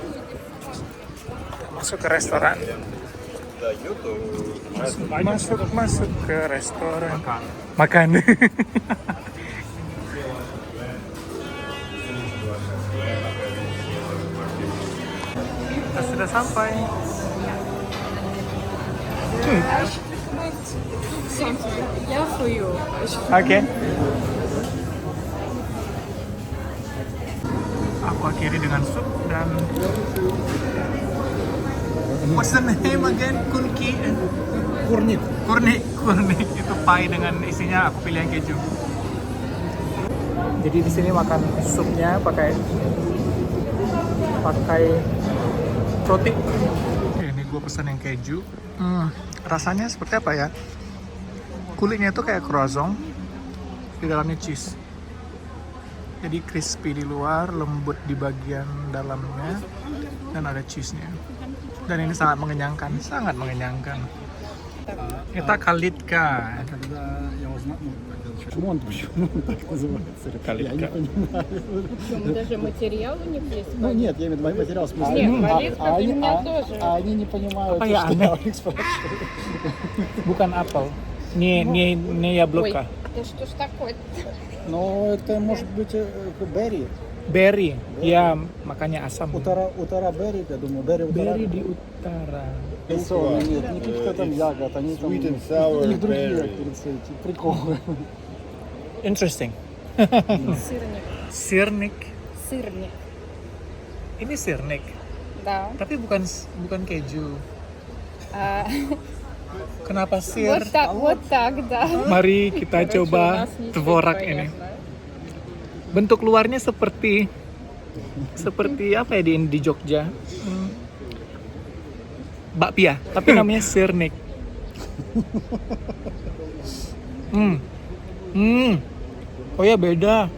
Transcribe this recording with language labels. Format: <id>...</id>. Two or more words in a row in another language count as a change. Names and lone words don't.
<id>Masuk ke restoran. Masuk ke restoran. Makan. Kita sudah sampai.</id> <en>Yeah, for you.</en> <id>Oke. Aku akhiri dengan sup dan</id> <en>what's the name again?</en> <id>Kunki? Kurnik. Itu pie dengan isinya, aku pilih yang keju. Jadi di sini makan supnya pakai roti. Oke, ini gue pesan yang keju. Rasanya seperti apa ya? Kulitnya itu kayak croissant, di dalamnya cheese. Jadi crispy di luar, lembut di bagian dalamnya, dan ada cheese-nya. Dan ini sangat mengenyangkan, sangat mengenyangkan. Kita kalitka.</id> <ru>Почему он так называется? Я не понимаю. Даже материал у них есть. Ну нет, я имею в виду материал в смысле. Нет, калитка у меня тоже. Они не понимают,</ru> <id>Apa ya</id> <ru>что</ru> <id>aneh?</id> <ru>я их спрашиваю.</ru> <id>Bukan apel.</id> <ru>Не яблоко. Да что ж такое? Но это может быть берри.</ru> <id>Berry. Ya, makanya asam.</id> <ru>Утара берри, я думаю, берри утара.</ru> <id>Berry di utara.</id> <ru>Яйцо, нет, не каких-то там ягод, они там...</ru> <en>Sweet and sour</en> <ru>у них другие, berry. как говорится, эти приколы.</ru> <en>Interesting.</en> <ru>Сырник.</ru> <id>Sirnik.</id> <ru>Сырник.</ru> <id>Ini sirnik.</id> <ru>Да.</ru> <id>Tapi bukan keju.</id> <ru>А,</ru> <id>Kenapa sir?</id> <ru>вот так, да.</ru> <id>Mari kita</id> <ru>Короче, у</ru> <id>coba</id> <ru>нас ничего</ru> <id>tvorak</id> <ru>непонятно.</ru> <id>ini. Bentuk luarnya seperti apa ya di Jogja? Bakpia, tapi namanya sirnik. Oh ya, beda.</id>